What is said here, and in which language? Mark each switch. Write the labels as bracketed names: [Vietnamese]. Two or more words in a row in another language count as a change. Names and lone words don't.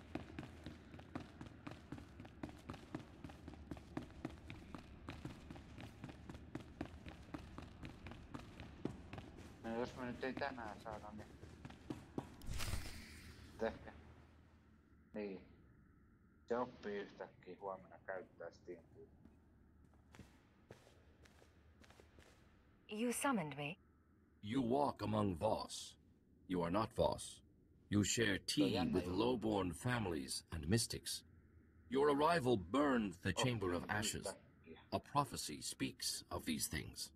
[Finnish] No jos me nyt ei tänään saada, niin ehkä. Niin. Se oppii yhtäkkiä huomenna käyttää Steampinkkiä. [English] You summoned me? You walk among Voss. You are not Voss. You share tea with low-born families and mystics. Your arrival burned the Chamber of Ashes. A prophecy speaks of these things.